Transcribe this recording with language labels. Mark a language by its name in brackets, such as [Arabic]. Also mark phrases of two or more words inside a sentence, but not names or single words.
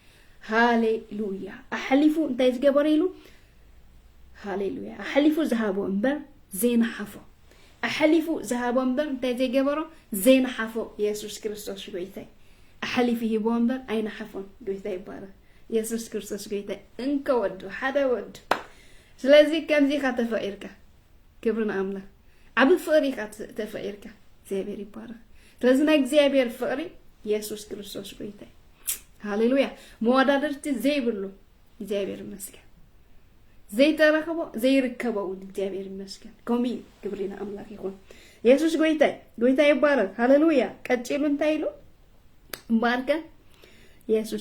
[Tigrinya] ሃሌሉያ አሕሊፉ እንታይ ዝገበረሉ ሃሌሉያ አሕሊፉ ዝሃቦ እምበር ዘይንሓፎ አሕሊፉ ዝሃቦ እምበር እንታይ ዘይገበሮ ዘይንሓፎ ኢየሱስ ክርስቶስ ጎይታይ አሕሊፉ ሂቦ እምበር ኣይንሓፎን ጎይታይ ይባረክ ኢየሱስ ክርስቶስ ጎይታይ እንከወዱ ሓደ ወዱ ስለዚህ ከምዚ ከተፈቂርካ ክብርና አምላክ ዓብ ፍቅሪ ከተፈቂርካ እግዚአብሔር ይባረክ ስለዚህ ናይ እግዚአብሔር ፍቅሪ ኢየሱስ ክርስቶስ ጎይታይ ሃሌሉያ መወዳደርቲ ዘይብሉ እግዚአብሔር ይመስገን ዘይተረከቦ ዘይርከበው እግዚአብሔር ይመስገን ኮሚ ክብርና አምላክ ይሁን ኢየሱስ ጎይታይ ጎይታይ ይባረክ ሃሌሉያ ቀጭሉ እንታይሉ ባርከ ኢየሱስ